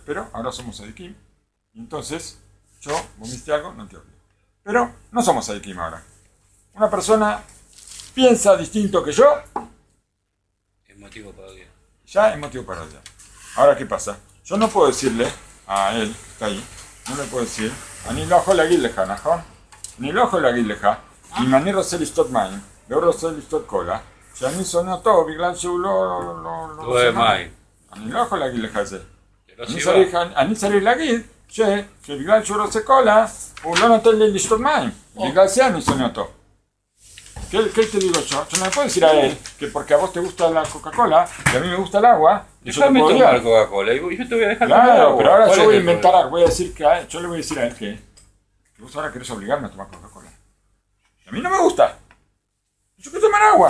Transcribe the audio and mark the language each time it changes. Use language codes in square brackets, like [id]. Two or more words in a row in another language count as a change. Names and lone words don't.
[es] Pero ahora somos sadikim y entonces vos me hiciste algo, no te odio. Pero no somos sadikim ahora. Una persona piensa distinto que yo, Es motivo para odiar. ya es motivo para odiar. Ahora, ¿qué pasa? Yo no puedo decirle a él, que está ahí, no le puedo decir, [he] אני לא יכול להגיד לך, נכון? אני לא יכול להגיד לך, אם אני רוצה לשתות מים, והוא רוצה לשתות קולה, שאני שונא אותו בגלל שהוא לא אוהב מים. אני לא יכול להגיד לך את זה. זה לא סיבה. אני צריך להגיד שבגלל שהוא רוצה קולה, הוא לא נותן לי לשתות מים. בגלל זה אני שונא אותו. [es] ¿Qué te digo yo? Yo no le puedo decir a él que porque a vos te gusta la Coca-Cola y a mí me gusta el agua, Déjame tomar Coca-Cola y yo te voy a dejar tomar claro, agua. pero ahora ¿Cuál yo es voy a el inventar problema? algo. Voy a decir que yo le voy a decir a él que vos ahora querés obligarme a tomar Coca-Cola. Y a mí no me gusta. Yo quiero tomar agua.